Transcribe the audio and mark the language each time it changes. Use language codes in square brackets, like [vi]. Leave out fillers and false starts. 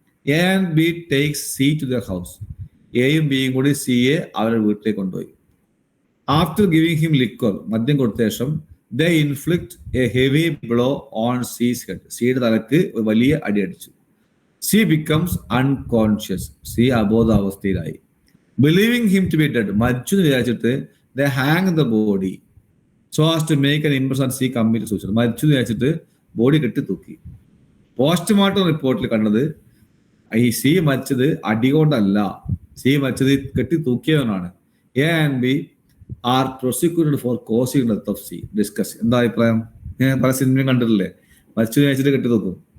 [en] A and B takes C to their house. [ml] എയും ബിയും കൂടി സിയെ അവരുടെ വീട്ടിലേക്ക് കൊണ്ടുപോയി. [en] after giving him liquor, [ml] മദ്യം കൊടുത്ത ശേഷം, [en] they inflict a heavy blow on C's head. [ml] സിയുടെ തലക്ക് ഒരു വലിയ അടി അടിച്ചു. C [en] becomes unconscious. [ml] C അബോധാവസ്ഥയിലായി. [en] believing him to be dead, [ml] മരിച്ചു എന്ന് വിചാരിച്ചിട്ട് [en] they hang the body so as to make an impression C committed suicide. [ml] മരിച്ചു എന്ന് വിചാരിച്ചിട്ട് ബോഡി കെട്ടി തൂക്കി. പോസ്റ്റ്മോർട്ടം റിപ്പോർട്ടിൽ കണ്ടത് ഈ സി മരിച്ചത് അടി കൊണ്ടല്ല, സി മരിച്ചത് കെട്ടി തൂക്കിയവനാണ്. [en] A and B are prosecuted for causing death of C. Discuss. [ml] എന്താ അഭിപ്രായം? ഞാൻ പല സിനിമയും കണ്ടിട്ടില്ലേ, മരിച്ചു കഴിച്ചിട്ട് കെട്ടി തൂക്കും.